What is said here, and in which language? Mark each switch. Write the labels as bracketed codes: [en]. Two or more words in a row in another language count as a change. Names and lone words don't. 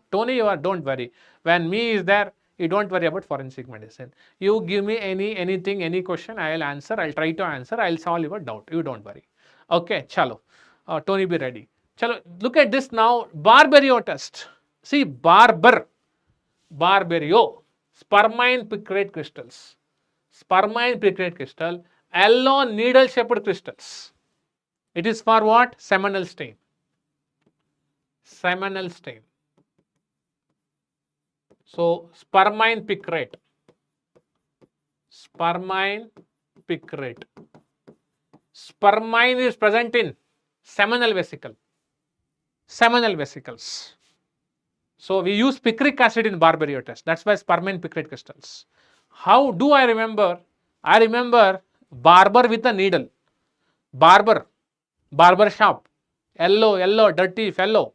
[en] Tony, you are, don't worry. When me is there, you don't worry about forensic medicine. You give me anything, any question, I'll answer. I'll try to answer. I'll solve your doubt. You don't worry. Okay, chalo. Tony, be ready. Chalo, look at this now. Barberio test. See, Barberio, spermine picrate crystals. Spermine picrate crystal, yellow needle shaped crystals. It is for what? Seminal stain. Seminal stain. So spermine picrate. Spermine picrate. Spermine is present in seminal vesicle. Seminal vesicles. So we use picric acid in Barberio test. That's why spermine picrate crystals. How do I remember? I remember barber with a needle. Barber shop. Yellow, dirty fellow.